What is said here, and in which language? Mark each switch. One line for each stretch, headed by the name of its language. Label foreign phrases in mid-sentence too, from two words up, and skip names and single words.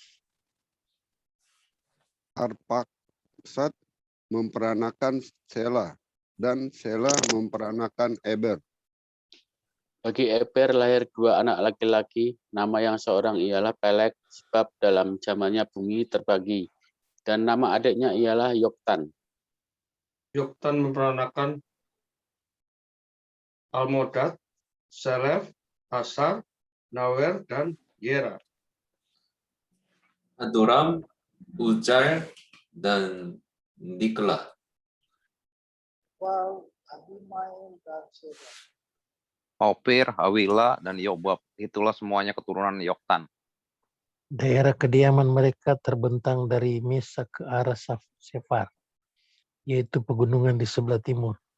Indonesian: Arpaksad memperanakan Sela, dan Sela memperanakan Eber. Bagi Eber lahir dua anak laki-laki, nama yang seorang ialah Pelek, sebab dalam zamannya bumi terbagi. Dan nama adiknya ialah Yoktan. Yoktan memperanakan Almodad, Selef, Hasar, Nawer, dan Yera. Adoram, Ujair, dan Diklah. Wal, Abimael, dan Seba. Opir, Hawila, dan Yobab. Itulah semuanya keturunan Yoktan. Daerah kediaman mereka terbentang dari Mesa ke arah Sefar, yaitu pegunungan di sebelah timur.